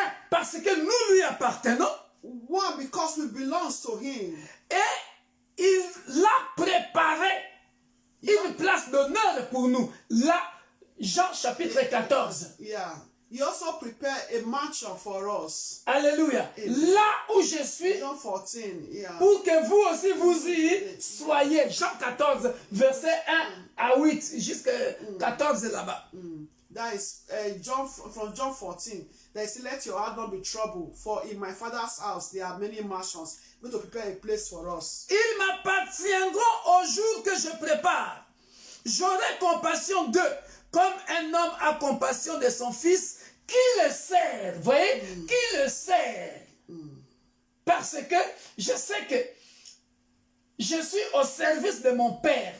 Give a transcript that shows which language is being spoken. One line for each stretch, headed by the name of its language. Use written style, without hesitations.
French: Parce que nous lui appartenons.
English: One, because we belong to him.
French: Et il a préparé une place d'honneur pour nous. Là, Jean chapitre 14.
English: Yeah. He also prepared a mansion for us.
French: Alléluia. Là où je suis,
English: John 14, yeah.
French: pour que vous aussi vous y soyez. Jean 14, verset 1 à 8, jusqu'à 14 là-bas.
English: That is from John 14. They say, let your heart not be troubled, for in my Father's house there are many mansions. I'm going to prepare a place for us.
French: Ils m'appartiendront au jour que je prépare. J'aurai compassion d'eux, comme un homme a compassion de son fils, qui le sert. Vous voyez? Qui le sert. Parce que je sais que je suis au service de mon Père.